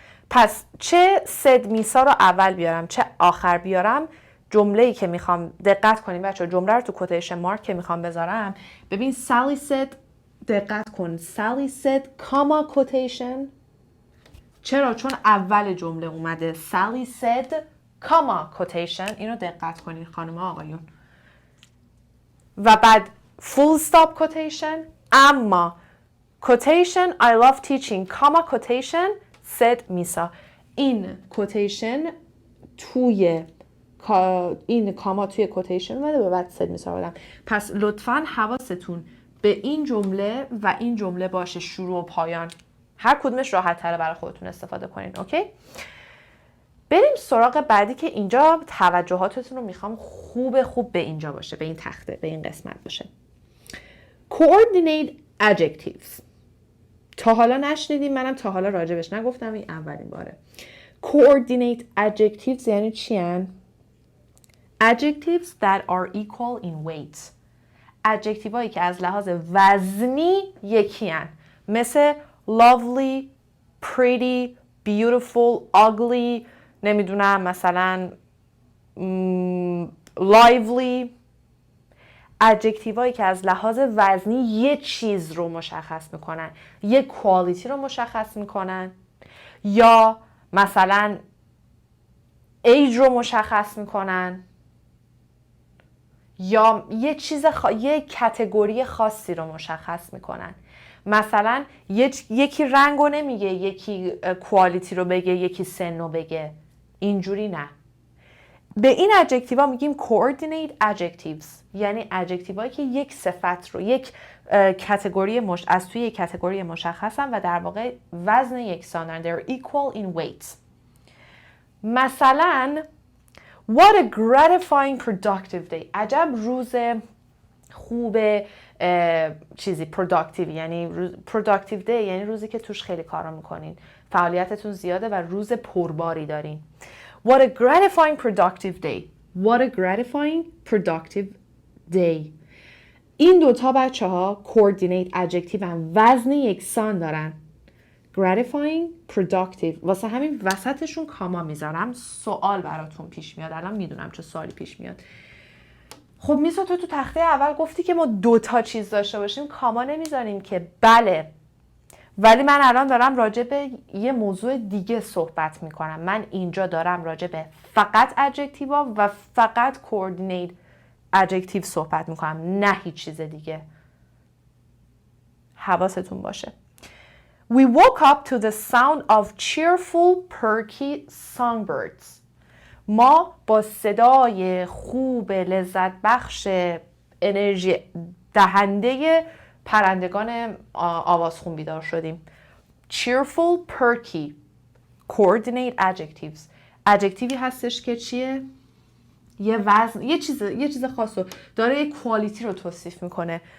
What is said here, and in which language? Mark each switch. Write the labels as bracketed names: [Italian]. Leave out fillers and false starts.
[Persian] پس چه سد میسا رو اول بیارم چه آخر بیارم جمله‌ای که میخوام دقت کنیم بچه‌ها جمله رو تو کوتیشن مارک که میخوام بذارم ببین [English] Sally said [Persian] دقت کن Sally said کاما کوتیشن چرا؟ چون اول جمله اومده Sally said کاما کوتیشن اینو دقت کنین خانم آقایون و بعد full stop کوتیشن اما [English] quotation I love teaching comma quotation said میسا. [Persian] این quotation توی این کاما توی کوتیشن اومده به بعد سد میسازم. پس لطفاً حواستون به این جمله و این جمله باشه، شروع و پایان. هر کدومش راحت تره برای خودتون استفاده کنین. اوکی؟ بریم سراغ بعدی که اینجا توجهاتتون رو میخوام خوب به اینجا باشه، به این تخته، به این قسمت باشه. [English] Coordinate adjectives. [Persian] تا حالا نشنیدیم، منم تا حالا راجبش نگفتم، این اولین باره. [English] Coordinate adjectives [Persian] یعنی چی هن؟ [English] Adjectives that are equal in weight. [Persian] adjective هایی که از لحاظ وزنی یکی هن. مثل [English] lovely, pretty, beautiful, ugly، [Persian] نمیدونم مثلا [English] lively. [Persian] adjective هایی که از لحاظ وزنی یه چیز رو مشخص میکنن، یه quality رو مشخص میکنن، یا مثلا age رو مشخص میکنن، یا یه چیز یه کتگوری خاصی رو مشخص میکنن. مثلا یکی رنگ رو نمیگه، یکی کوالیتی رو بگه، یکی سن رو بگه. اینجوری نه. به این adjective ها میگیم coordinate adjectives، یعنی adjective هایی که یک صفت رو یک کتگوری از توی یک کتگوری مشخصن و در واقع وزن یکسان دارن. [English] They're equal in weight. [Persian] مثلا [English] What a gratifying productive day. [Persian] عجب روز خوب چیزی productive، یعنی productive day یعنی روزی که توش خیلی کارا میکنین، فعالیتتون زیاده و روز پرباری دارین. [English] What a gratifying productive day. What a gratifying productive day. [Persian] این دوتا بچه ها coordinate adjective هم، وزن یکسان دارن. [English] gratifying, productive. [Persian] واسه همین وسطشون کاما میذارم. سوال براتون پیش میاد. الان میدونم چه سوالی پیش میاد. خب میسا تو تخته اول گفتی که ما دوتا چیز داشته باشیم، کاما نمیذاریم که. بله، ولی من الان دارم راجع به یه موضوع دیگه صحبت میکنم. من اینجا دارم راجع به فقط adjective ها و فقط coordinate adjective صحبت میکنم، نه هیچ چیز دیگه. حواستون باشه. [English] We woke up to the sound of cheerful, perky songbirds. [Persian] ما با صدای خوب لذت بخش انرژی دهنده پرندگان آوازخون بیدار شدیم. [English] Cheerful, perky. Coordinate adjectives. [Persian] adjectiveی هستش که چیه؟ یه وزن، یه چیز خاص رو داره، یه کوالیتی رو توصیف میکنه.